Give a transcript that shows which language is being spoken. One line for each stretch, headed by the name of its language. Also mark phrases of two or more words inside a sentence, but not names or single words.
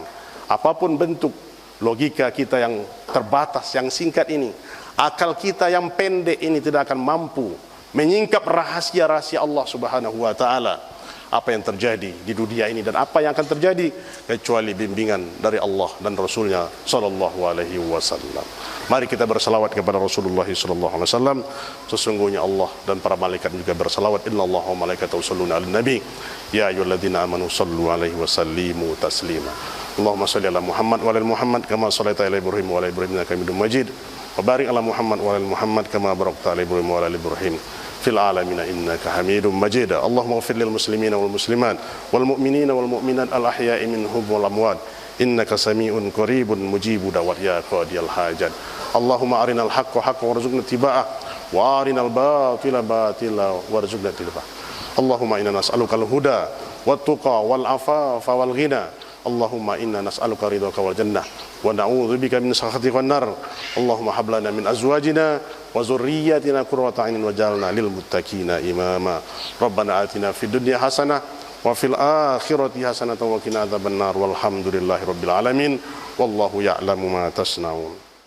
Indonesian: Apapun bentuk logika kita yang terbatas, yang singkat ini, akal kita yang pendek ini tidak akan mampu menyingkap rahasia-rahasia Allah
Arabic: سبحانه وتعالى,
Indonesian: apa yang terjadi di dunia ini dan apa yang akan terjadi, kecuali bimbingan dari Allah dan Rasulnya
Arabic: صلى الله عليه وسلم.
Indonesian: Mari kita bersalawat kepada Rasulullah
Arabic: صلى الله عليه وسلم.
Indonesian: Sesungguhnya Allah dan para malaikat juga bersalawat.
Arabic: إن الله وملائكته يصلون على النبي يا أيها الذين آمنوا صلوا عليه وسلموا تسليما. اللهم صل على محمد وعلى محمد كما صليت على إبراهيم وعلى إبراهيم إنك حميد مجيد. وبارك على محمد وعلى محمد كما باركت على إبراهيم وعلى إبراهيم في العالمين إنك حميد مجيد. اللهم اغفر للمسلمين والمسلمات والمؤمنين والمؤمنات الأحياء منهم والأموات إنك سميع قريب مجيب الدعوات يا قاضي الحاجات. اللهم أرنا الحق حقا وارزقنا اتباعه وأرنا الباطل باطلا وارزقنا اجتنابه. اللهم إنا نسألك الهدى والتقى والعفاف والغنى. اللهم إنا نسألك رضاك والجنة ونعوذ بك من سخطك والنار. اللهم هب لنا من أزواجنا وذرياتنا قرة أعين واجعلنا للمتقين إماما. ربنا آتنا في الدنيا حسنة وفي الآخرة حسنة وقنا عذاب النار. والحمد لله رب العالمين. والله يعلم ما تصنعون.